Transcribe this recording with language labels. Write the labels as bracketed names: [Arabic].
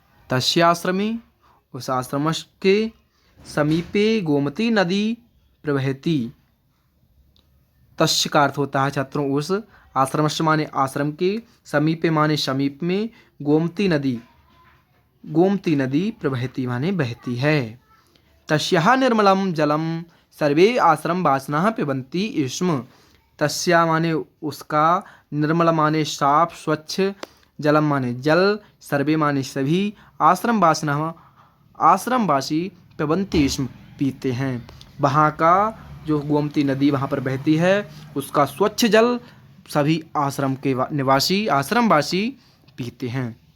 [Sanskrit] तस्याश्रमे, [Hindi] उस आश्रम के [Sanskrit] समीपे गोमती नदी प्रवहती। [Hindi] तस्य का अर्थ होता है छात्रों उस, आश्रम माने आश्रम के, समीपे माने समीप में, [Sanskrit] गोमती नदी प्रवहती [Hindi] माने बहती है। [Sanskrit] तस्याः निर्मलम जलम सर्वे आश्रम वासिनः पिबन्ति स्म। [Hindi] तस्या माने उसका, निर्मल माने साफ स्वच्छ, जलम माने जल, सर्वे माने सभी, आश्रमवासी [Sanskrit] पिबन्ति स्म [Hindi] पीते हैं। वहाँ का जो गोमती नदी वहाँ पर बहती है, उसका स्वच्छ जल सभी आश्रम के निवासी, आश्रमवासी पीते हैं।